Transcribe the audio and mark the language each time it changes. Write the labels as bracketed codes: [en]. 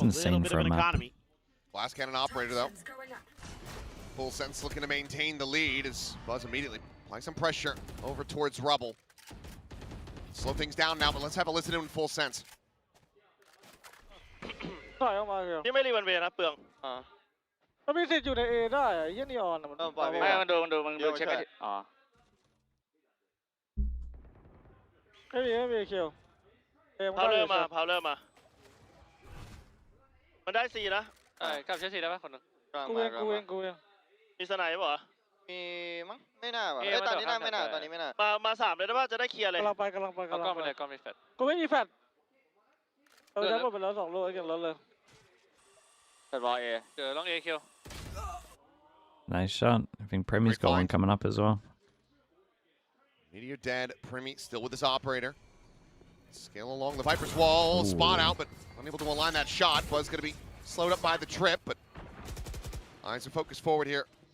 [en] up a little insane bit for of a an map. economy. Blast cannon operator though. Full Sense looking to maintain the lead as Buzz immediately applying some pressure over towards Rubble. Slow things down now, but let's have a listen in Full Sense. [th] ถอยออกมาเร็ว ที่ไม่รีบวันเวนะเปลือง มันมีสิทธิ์อยู่ใน A ได้อะยี่นีออนมันปล่อยไป ไม่มันดูเช็คไปอ๋อ ไม่มีคิว พาวเลอร์มามันได้ซีนะกลับเช็คซีได้ป่ะคนนึง กูเอง มีสไนป์ป่ะ มีมั้งไม่น่าว่ะตอนนี้ไม่น่า มา3เลยได้ป่ะจะได้เคลียร์เลย กำลังไปก้อนไปเลยก้อนมีแฟลชกูไม่มีแฟลชได้หมดไปแล้ว2ลูกไอ้เก่งรถเลยแฟลชบอลเอเจอลองเอคิว [en] Nice shot. I think Premi's got one coming up as well. Meteor dead. Primi still with his operator. Scale along the Viper's wall. Ooh. Spot out, but unable to align that shot. Buzz going to be slowed up by the trip, but eyes are focused forward here.